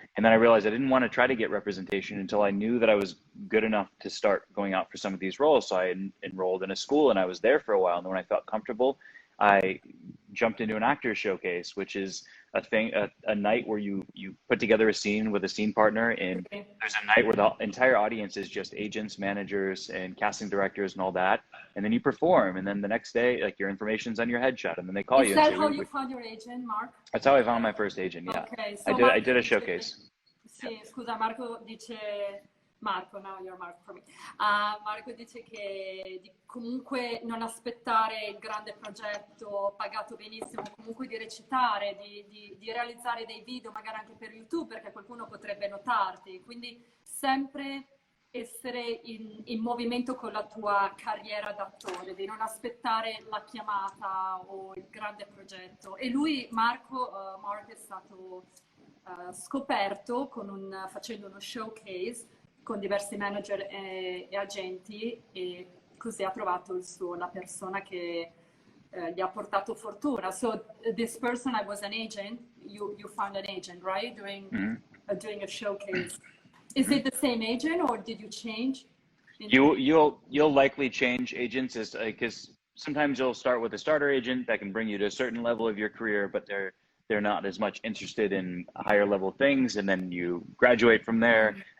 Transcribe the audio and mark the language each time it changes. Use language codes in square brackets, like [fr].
[en] And then I realized I didn't want to try to get representation until I knew that I was good enough to start going out for some of these roles. So I enrolled in a school and I was there for a while. And then when I felt comfortable, I jumped into an actor's showcase, which is a night where you put together a scene with a scene partner, and there's a night where the entire audience is just agents, managers, and casting directors and all that. And then you perform, and then the next day, like, your information's on your headshot, and then they call you. Is that how you found your agent, Mark? That's how I found my first agent, yeah. Okay, so I did a showcase. [it] Sì, scusa, Marco dice... [en] Marco, now you're Marco for me. [it] Marco dice che comunque non aspettare il grande progetto pagato benissimo, comunque di recitare, di realizzare dei video magari anche per YouTube, perché qualcuno potrebbe notarti, quindi sempre essere in movimento con la tua carriera d'attore, di non aspettare la chiamata o il grande progetto. E lui, Mark è stato scoperto facendo uno showcase con diversi manager e agenti, e così ha trovato la persona che gli ha portato fortuna. [en] So this person, I was an agent, you found an agent, right? Doing a showcase. Is it the same agent or did you change? You'll likely change agents, because sometimes you'll start with a starter agent that can bring you to a certain level of your career, but they're not as much interested in higher level things, and then you graduate from there.